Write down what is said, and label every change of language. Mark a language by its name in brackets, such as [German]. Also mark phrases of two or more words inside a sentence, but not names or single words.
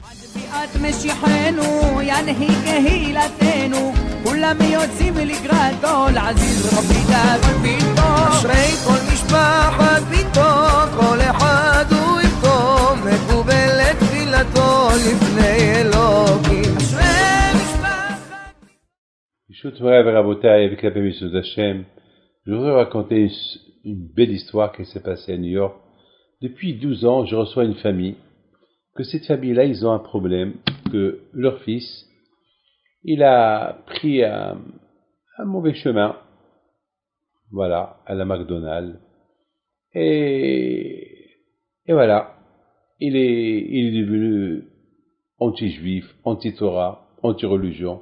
[Hebrew] ביאת משיחנו ינהיג קהילתנו כולם יוצאים לקראתו לעזיז רבי דוד ביתו אשרי כל משפחת ביתו כל אחד הוא איתו מקובל לתפילתו לפני אלוקים אשרי משפחת ברשות מורי ורבותי, [French] avec la permission d'Hachem, je voudrais raconter une belle histoire qui s'est passée à New York. Depuis 12 ans, je reçois une famille, que cette famille-là, ils ont un problème, que leur fils, il a pris un mauvais chemin, voilà, à la McDonald's, et voilà, il est devenu anti-juif, anti-Torah, anti-religion.